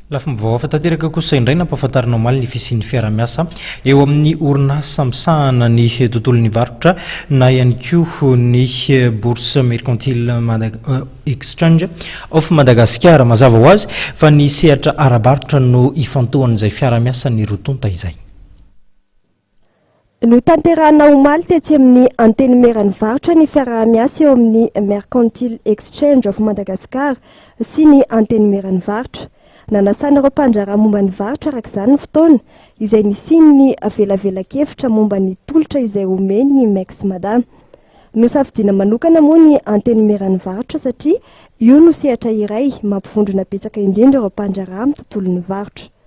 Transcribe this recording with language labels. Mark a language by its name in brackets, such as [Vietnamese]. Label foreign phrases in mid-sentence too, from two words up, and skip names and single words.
[Malagasy] Lafim-baovao afa-tanteraka kosa indray nampahafantarana omaly ny fisian'ny fiara-miasa eo amin'ny orinasa misahana ny tontolon'ny varotra na ihany koa ny bourse mercantile exchange of Madagascar mazava ho azy fa ny sehatra arabarotra no ifantohan'izay fiara-miasa ny rotonta izay. No tanterahana omaly tetsy amin'ny antenemeran'ny varotra ny fiara-miasa eo amin'ny mercantile exchange of Madagascar sy ny antenemeran'ny varotra. Nanasana ireo mpandraraha momba ny varotra araka izany ny fotoana izay nisiny ny avelavela-kevitra momba ny tolotra izay omeny ny Mexmada. Nosafidiana manokana moa ny antenemeran'ny varotra satria io no sehatra iray mampivondrona betsaka indrindra ireo mpandraraha amin'ny tontolon'ny varotra.